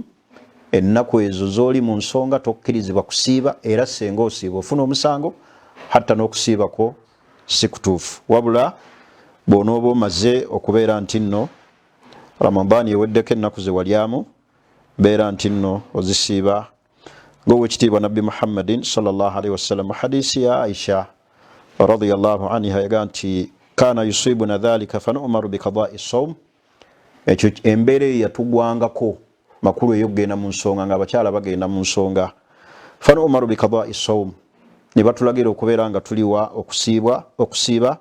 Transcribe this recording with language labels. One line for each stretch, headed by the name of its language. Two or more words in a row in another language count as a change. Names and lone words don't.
Ganda: Ennaku ezo z'oli mu nsonga tokkirizibwa kusiiba, era senga osiiba ofuna omusango, hatta n'okusiibako si kutuufu. Wabula bw'onooba omaze okubeera nti nno Ramadani eweddeko ennaku ze walyamu, beera nti nno ozisiiba. Ng'owekitiibwa Nabbi
Arabic: Muhammadin صلى الله عليه وسلم
Ganda: hadisi ya
Arabic: Aisha رضي الله عنها
Ganda: yaga nti
Arabic: كان يصيبنا ذلك فنؤمر بقضاء الصوم.
Ganda: Ekyo embeera yatugwangako makulu ey'okugenda mu nsonga, nga abakyala bagenda mu nsonga.
Arabic: فنؤمر بقضاء الصوم,
Ganda: ne batulagira okubeera nga tuliwa okusiiba.